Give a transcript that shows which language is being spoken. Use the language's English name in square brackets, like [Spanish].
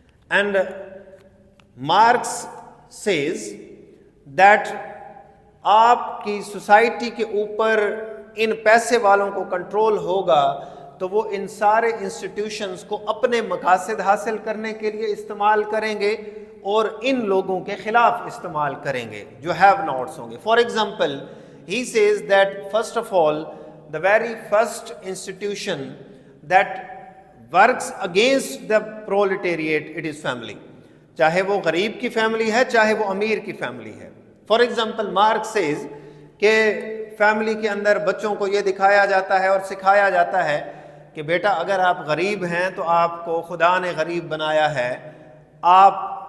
[English] and Marx says that [Urdu] آپ کی society کے اوپر ان پیسے والوں کو کنٹرول ہوگا تو وہ ان سارے انسٹیٹیوشنز کو اپنے مقاصد حاصل کرنے کے لیے استعمال کریں گے اور ان لوگوں کے خلاف استعمال کریں گے جو ہیو ناٹس ہوں گے. [English] For example he says that first of all the very first institution that works against the proletariat, it is family. [Urdu] چاہے وہ غریب کی فیملی ہے چاہے وہ امیر کی فیملی ہے. [English] for example Marx says [Urdu] کہ فیملی کے اندر بچوں کو یہ دکھایا جاتا ہے اور سکھایا جاتا ہے کہ بیٹا اگر آپ غریب ہیں تو آپ کو خدا نے غریب بنایا ہے، آپ